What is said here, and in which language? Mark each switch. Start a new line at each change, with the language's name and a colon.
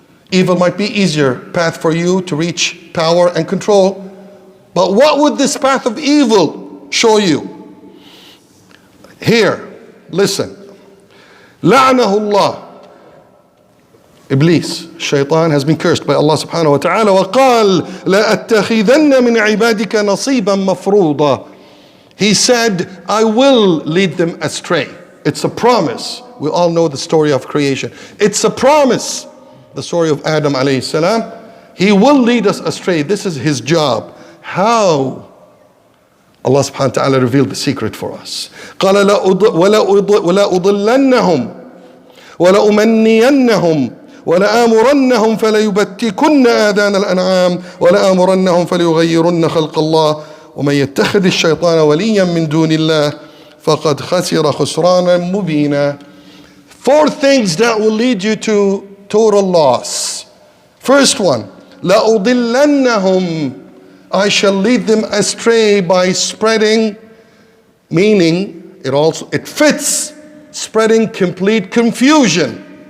English: Evil might be easier path for you to reach power and control. But what would this path of evil show you? Here, listen.
Arabic: لعنه الله.
English: Iblis, shaitan, has been cursed by Allah subhanahu wa ta'ala.
Arabic: وقال لأتخذن من عبادك نصيبا مفروضا.
English: He said, I will lead them astray. It's a promise. We all know the story of creation. It's a promise. The story of Adam alayhi salam. He will lead us astray. This is his job. How? Allah subhanahu wa ta'ala revealed the secret for us.
Arabic: قال ولا أضلنهم ولا أمنينهم ولا آمرنهم فليبتكن آذان الأنعام ولا آمرنهم فليغيرن خلق الله ومن يتخذ الشيطان وليا من دون الله فقد خسر خسرانا مبينا.
English: 4 things that will lead you to total loss. First one, لأضلنهم. I shall lead them astray by spreading, meaning it fits, spreading complete confusion.